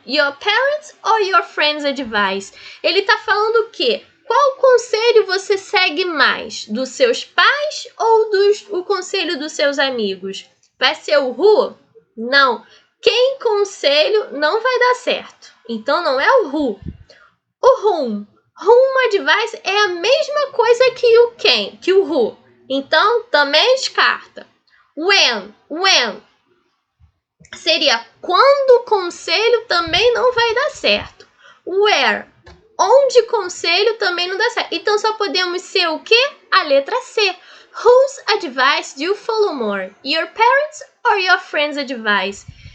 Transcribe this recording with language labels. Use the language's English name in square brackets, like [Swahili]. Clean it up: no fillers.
[English] Your parents or your friends' advice? [Portuguese] Ele está falando o quê? Qual conselho você segue mais? Dos seus pais ou o conselho dos seus amigos? Vai ser o who? Não. Quem conselho não vai dar certo. Então não é o who. O whom. Whom advice é a mesma coisa que o quem, que o who. Então também descarta. When. Seria quando o conselho também não vai dar certo. Where. Onde conselho também não dá certo. Então só podemos ser o quê? A letra C. [English] Whose advice do you follow more? Your parents or your friends' advice?